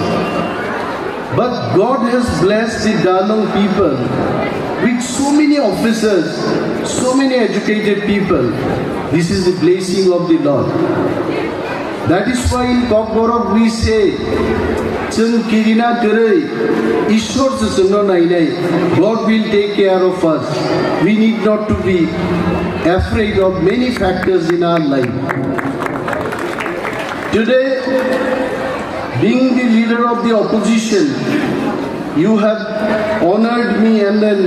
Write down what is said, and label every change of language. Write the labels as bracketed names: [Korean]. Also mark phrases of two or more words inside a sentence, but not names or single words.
[English] But God has blessed the Dalung people with so many officers, so many educated people. This is the blessing of the Lord. That is why in Kokborok we say, [Bodo] जों किरिना करै ईश्वर से जोंनो नायनाय [English] God will take care of us. We need not to be afraid of many factors in our life. Today, being the leader of the opposition, you have honored me, and then